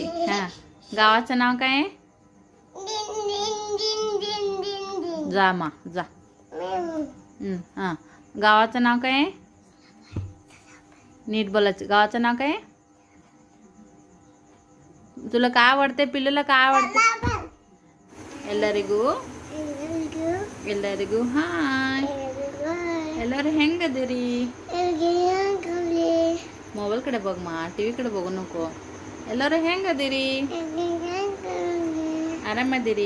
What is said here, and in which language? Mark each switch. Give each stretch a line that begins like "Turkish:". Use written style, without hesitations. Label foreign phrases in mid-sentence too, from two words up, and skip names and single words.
Marathi: हां गावाचं नाव काय आहे? जा मा जा. हां गावाचं नाव काय आहे? नीट बोलायचं. गावाचं नाव काय आहे? तुला काय आवडते? पिल्लूला काय आवडते?
Kannada: ಎಲ್ಲರಿಗೂ ಎಲ್ಲರಿಗೂ ಹಾಯ್. ಎಲ್ಲರೂ ಹೆಂಗದಿರಿ? ಮೊಬೈಲ್ ಕಡೆ ಬಗ್ಮಾ ಟಿವಿ ಕಡೆ
Marathi: बघू नको.
Kannada: ಎಲ್ಲರೂ ಹೆಂಗದಿರಿ? ಆರಾಮದಿರಿ?